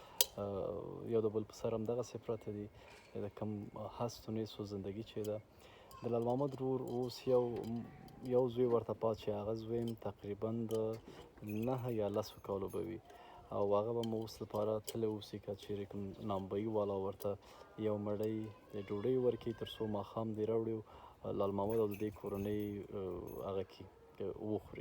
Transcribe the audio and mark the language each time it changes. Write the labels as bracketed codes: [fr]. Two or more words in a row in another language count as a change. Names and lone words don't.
[ps] یو د بل په سر همدغسې پراته دي د کوم [fa] هست و نیست [ps] و زندګي چې ده د لال محمد ورور اوس یو زوی ورته پات چې هغه زوی هم تقریبا د 9 یا 10 کالو به وي او هغه به مو اوس لپاره تللی اوسي که چېرې کوم نانبایي والا ورته یو مړۍ د ډوډۍ ورکړي تر څو ماښام دې راوړي لال محمد او د دې کورنۍ هغه کړي وخوري.